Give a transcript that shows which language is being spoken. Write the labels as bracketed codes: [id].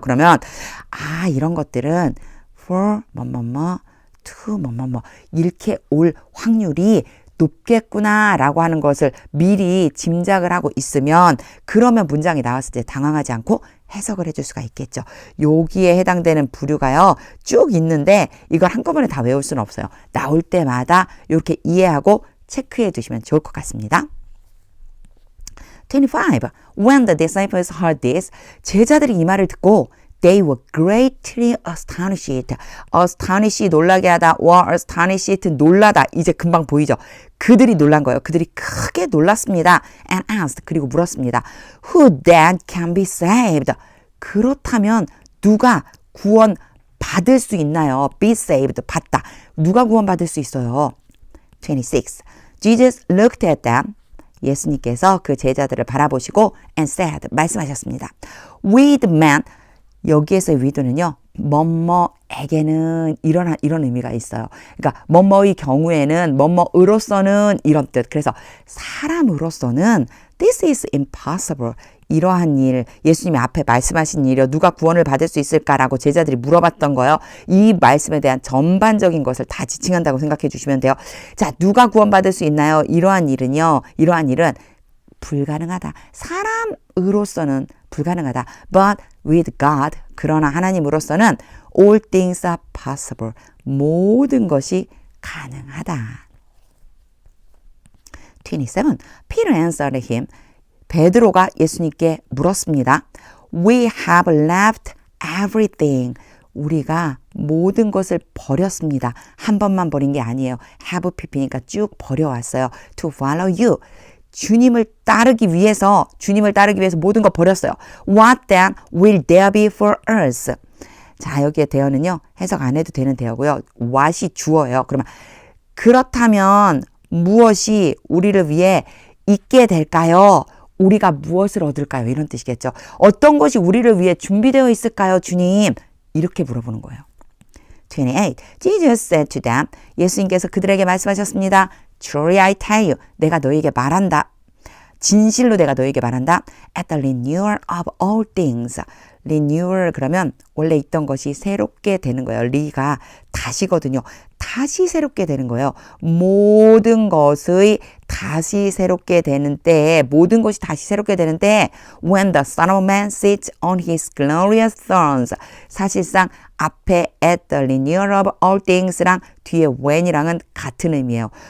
[ko] 그러면 이런 것들은 for 뭐뭐뭐, to 뭐뭐뭐 이렇게 올 확률이 높겠구나라고 하는 것을 미리 짐작을 하고 있으면 그러면 문장이 나왔을 때 당황하지 않고 해석을 해줄 수가 있겠죠. 여기에 해당되는 부류가요. 쭉 있는데 이걸 한꺼번에 다 외울 수는 없어요. 나올 때마다 이렇게 이해하고 체크해 두시면 좋을 것 같습니다. [en] 25. When the disciples heard this, [ko] 제자들이 이 말을 듣고 [en] They were greatly astonished. [ko] astonished 놀라게 하다. were astonished 놀라다. 이제 금방 보이죠. 그들이 놀란 거예요. 그들이 크게 놀랐습니다. [en] And asked. [ko] 그리고 물었습니다. [en] Who then can be saved? [ko] 그렇다면 누가 구원 받을 수 있나요? be saved. 받다. 누가 구원 받을 수 있어요? [en] 26. Jesus looked at them. [ko] 예수님께서 그 제자들을 바라보시고 [en] and said. [ko] 말씀하셨습니다. [en] With man. [ko] 여기에서의 위도는요. 뭐뭐에게는 이런 의미가 있어요. 그러니까 뭐뭐의 경우에는 뭐뭐으로서는 이런 뜻. 그래서 사람으로서는 [en] this is impossible. [ko] 이러한 일, 예수님이 앞에 말씀하신 일이요. 누가 구원을 받을 수 있을까라고 제자들이 물어봤던 거예요. 이 말씀에 대한 전반적인 것을 다 지칭한다고 생각해 주시면 돼요. 자, 누가 구원받을 수 있나요? 이러한 일은 불가능하다. 사람으로서는 불가능하다. [en] But with God, [ko] 그러나 하나님으로서는 [en] all things are possible. [ko] 모든 것이 가능하다. [en] 27. Peter answered him. [ko] 베드로가 예수님께 물었습니다. [en] We have left everything. [ko] 우리가 모든 것을 버렸습니다. 한 번만 버린 게 아니에요. have pp니까 쭉 버려왔어요. [en] To follow you. [ko] 주님을 따르기 위해서 모든 거 버렸어요. [en] What then will there be for us? [ko] 자, 여기에 대어는요. 해석 안 해도 되는 대어고요. what이 주어예요. 그러면 그렇다면 무엇이 우리를 위해 있게 될까요? 우리가 무엇을 얻을까요? 이런 뜻이겠죠. 어떤 것이 우리를 위해 준비되어 있을까요, 주님? 이렇게 물어보는 거예요. [en] 28. Jesus said to them. [ko] 예수님께서 그들에게 말씀하셨습니다. [en] Truly I tell you. [ko] 내가 너에게 말한다. 진실로 내가 너에게 말한다. [en] At the renewal of all things. [ko] renewal 그러면 원래 있던 것이 새롭게 되는 거예요. 리가 다시거든요. 다시 새롭게 되는 거예요. 모든 것의 다시 새롭게 되는 때에 모든 것이 다시 새롭게 되는 때에 [en] when the Son of Man sits on his glorious thrones [ko] 사실상 앞에 [en] at the renewal of all things [ko] 랑 뒤에 when이랑은 같은 의미예요.